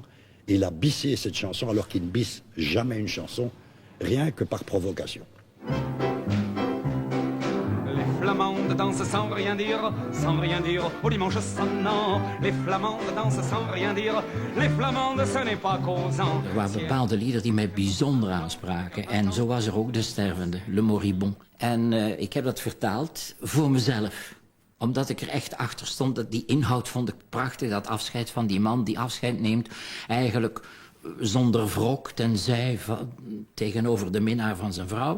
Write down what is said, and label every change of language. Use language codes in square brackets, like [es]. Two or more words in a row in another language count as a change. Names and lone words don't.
[fr] Il a bissé cette chanson alors qu'il ne bisse jamais une chanson, rien que par provocation. Les Flamandes dansent sans rien dire au dimanche sonnant. Les Flamandes dansent sans rien dire, les Flamandes, ce n'est pas causant. [nl] Er waren bepaalde liederen die mij bijzonder aanspraken. En zo was er ook De Stervende, Le Moribond. En ik heb dat vertaald voor mezelf. Omdat ik er echt achter stond, dat die inhoud vond ik prachtig. Dat afscheid van die man die afscheid neemt. Eigenlijk zonder wrok, tenzij tegenover de minnaar van zijn vrouw.